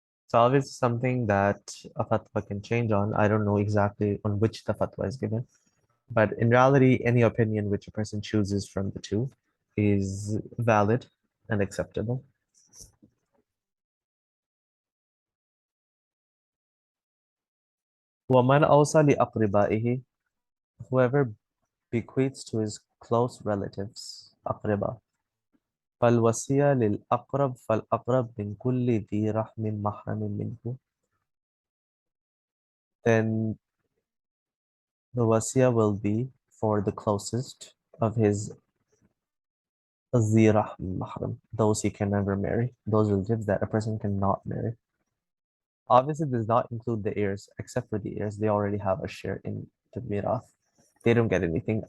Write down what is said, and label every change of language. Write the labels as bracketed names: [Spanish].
[English] So obviously something that a fatwa can change on. I don't know exactly on which the fatwa is given, but in reality, any opinion which a person chooses from the two is valid and acceptable. [Arabic] وَمَنْ أَوْصَى لِأَقْرِبَائِهِ [English] Whoever bequeaths to his close relatives, أقرباء. [Arabic] فالوصية للأقرب فالأقرب من كل ذي رحم محرم منه. [English] Then the wasiya will be for the closest of his [Arabic] ذي رحم محرم, [English] those he can never marry, those relatives that a person cannot marry. Obviously, does not include the heirs, except for the heirs. They already have a share in the mirath. They don't get anything.